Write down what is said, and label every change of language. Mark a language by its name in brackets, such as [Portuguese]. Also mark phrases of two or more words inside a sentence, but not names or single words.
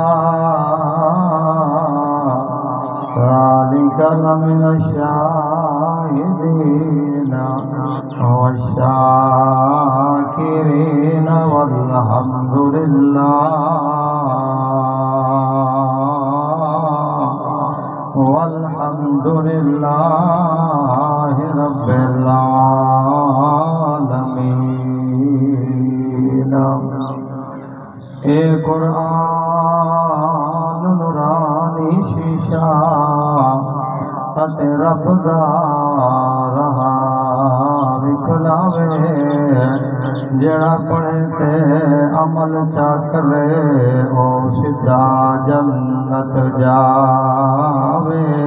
[Arabic] ذلك لمن الشاهدين والشاكرين والحمد لله والحمد لله رب العالمین۔ [Saraiki] اے قرآن نورانی شیشہ رب دا رہا وکھلاوے، جڑا پڑھے تے عمل چا کرے او سدھا جنت جاوے۔